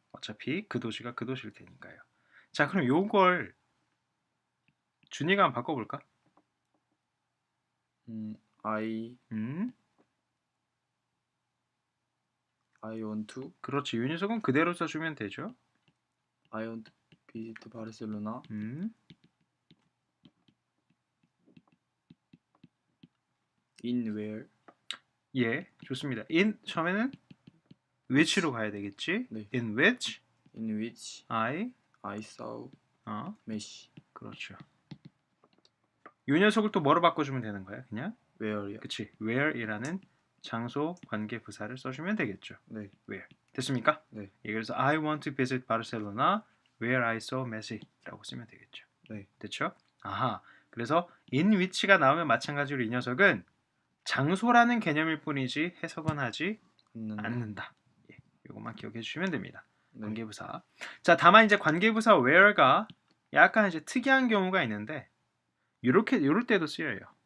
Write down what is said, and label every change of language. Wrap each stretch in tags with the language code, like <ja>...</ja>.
<ko>어차피 그 도시가 그 도시일 테니까요. 자, 그럼 요걸 준이가 한번 바꿔볼까?</ko> <en>I want to.</en> <ko>그렇지. 이 녀석은 그대로 써주면 되죠.</ko> <en>I want to visit Barcelona. In where?</en> <ko>예, 좋습니다. in 처음에는 which로 가야 되겠지. 네.</ko> <en>in which I saw Messi.</en> <ko>그렇죠. 이 녀석을 또 뭐로 바꿔주면 되는 거야? 그냥</ko> <en>where요.</en> <ko>그치. where이라는 장소 관계 부사를 써주면 되겠죠. 네. where 됐습니까? 네. 예, 그래서</ko> <en>I want to visit Barcelona where I saw Messi라고</en> <ko>쓰면 되겠죠. 네. 됐죠? 아하. 그래서 in which가 나오면 마찬가지로 이 녀석은 장소라는 개념일 뿐이지 해석은 하지 않는다. 예, 이것만 기억해 주시면 됩니다. 네. 관계부사. 자, 다만 이제 관계부사 where가 약간 이제 특이한 경우가 있는데 요럴 때도 쓰여요.</ko>